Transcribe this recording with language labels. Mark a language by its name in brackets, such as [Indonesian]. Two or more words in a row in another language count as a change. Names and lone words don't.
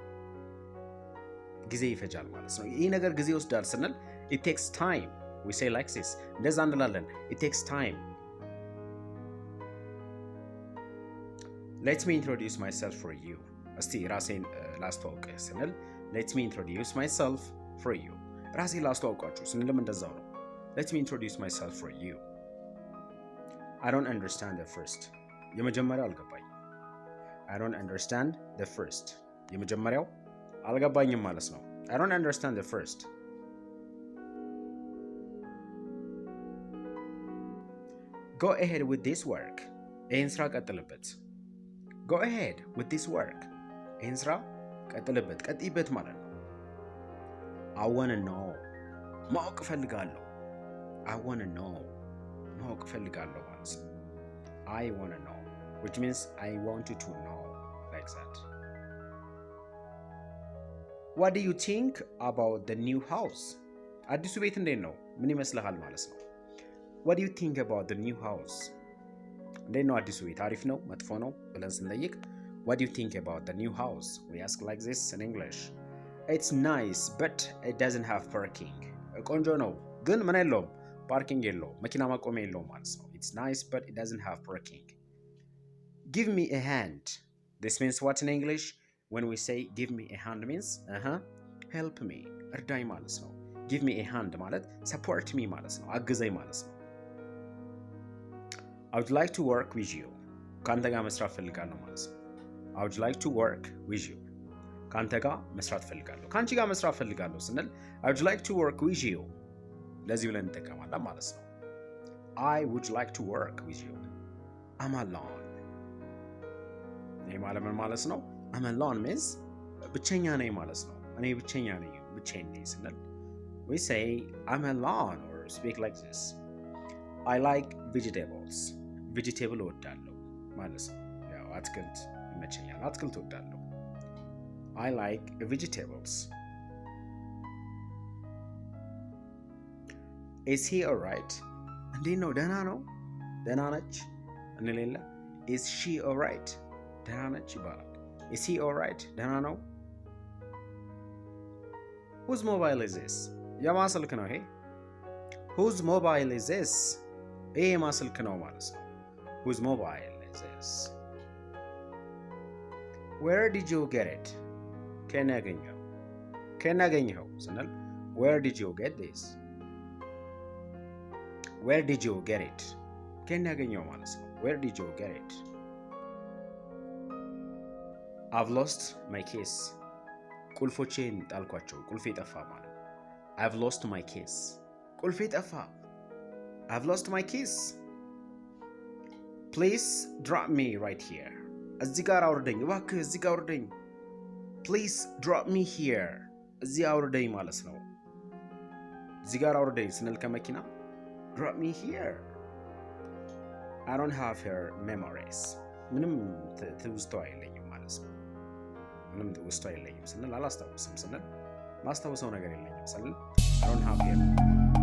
[Amharic] ጊዜ ይፈጃል ማለት ነው። ይህ ነገር ጊዜ ይወስዳል ስንል [English] it takes time. We say like this. [Amharic] እንደዛ እንላለን። [English] It takes time. Let me introduce myself for you. [Amharic] እስቲ ራሴን ላስተዋውቅ ስንል [English] let me introduce myself for you. [Amharic] ራሴን ላስተዋውቃችሁ ስንልም እንደዛው ነው። [English] Let me introduce myself for you. I don't understand the first. [Amharic] የመጀመሪያው አልገባኝም። [English] I don't understand the first. [Amharic] የመጀመሪያው አልገባኝም ማለት ነው። [English] I don't understand the first. Go ahead with this work. [Amharic] ይህን ስራ ቀጥልበት። [English] Go ahead with this work. [Amharic] ይህን ስራ ቀጥልበት፣ ቀጥይበት ማለት ነው። [English] I wanna know. [Amharic] ማወቅ እፈልጋለሁ። [English] I wanna know. [Amharic] ማወቅ እፈልጋለሁ ማለት ነው። [English] I wanna know, which means I want you to know, like that. What do you think about the new house? [Amharic] አዲሱ ቤት እንዴት ነው? ምን ይመስልሃል ማለት ነው። [English] What do you think about the new house? [Amharic] እንዴት ነው አዲሱ ቤት? አሪፍ ነው? መጥፎ ነው? ብለን ስንጠይቅ [English] What do you think about the new house? We ask like this in English. It's nice, but it doesn't have parking. [Amharic] ቆንጆ ነው ግን ምን የለውም? ፓርኪንግ የለውም። መኪና ማቆሚያ የለውም ማለት ነው። [English] It's nice, but it doesn't have parking. Give me a hand. This means what in English? When we say give me a hand means help me. [Amharic] እርዳኝ ማለት ነው። [English] Give me a hand [Amharic] ማለት [English] support me [Amharic] ማለት ነው። አግዘኝ ማለት ነው። [English] I would like to work with you. [Amharic] ካንተ ጋር መስራት ፈልጋለሁ ማለት ነው። [English] I would like to work with you. [Amharic] ካንተ ጋር መስራት ፈልጋለሁ። ካንቺ ጋር መስራት ፈልጋለሁ ስንል [English] I would like to work with you. [Amharic] ለዚህ ብለን እንጠቀማለን ማለት ነው። [English] I would like to work with you. I'm alone. [Amharic] ይህ ማለት ምን ማለት ነው? [English] I'm alone means [Amharic] ብቸኛ ነኝ ማለት ነው። እኔ ብቸኛ ነኝ፣ ብቻዬን ነኝ ስንል [English] we say I'm alone or speak like this. I like vegetables. vegetable [Amharic] እወዳለሁ ማለት ነው። ያው አትክልት ይመቸኛል፣ አትክልት እወዳለሁ። [English] I like vegetables. Is he alright? [Amharic] እንዴት ነው? ደህና ነው? ደህና ነች እንሌለ [English] Is she alright? [Amharic] ደህና ነች ይባላል። [English] Is he alright? [Amharic] ደህና ነው? [English] Whose mobile is this? [Amharic] የማን ስልክ ነው ይሄ? [English] Whose mobile is this? [Amharic] ይሄ የማን ስልክ ነው ማለት ነው። [English] Whose mobile is this? Where did you get it? [Amharic] ከየት ያገኘኸው? ከየት ያገኘኸው ስንል [English] Where did you get this? Where did you get it? [Amharic] ከየት ያገኘኸው ማለት ነው። [English] Where did you get it? I've lost my keys. [Amharic] ቁልፎቼን ጣልኳቸው። ቁልፌ ጠፋ ማለት ነው። [English] I've lost my keys. [Amharic] ቁልፌ ጠፋ። [English] I've lost my keys. Please drop me right here. [Amharic] እዚህ ጋር አውርደኝ እባክህ እዚህ ጋር አውርደኝ። [English] Please drop me here. [Amharic] እዚህ አውርደኝ ማለት ነው። እዚህ ጋር አውርደኝ ስንል ከመኪና [English] drop me here. I don't have her memories. [Amharic] ምንም ትውስቷ የለኝም ማለት ነው። ምንም ትውስቷ የለኝም ስንል አላስታውስም ስንል ማስታወሰው ነገር የለኝም ስንል [English] I don't have her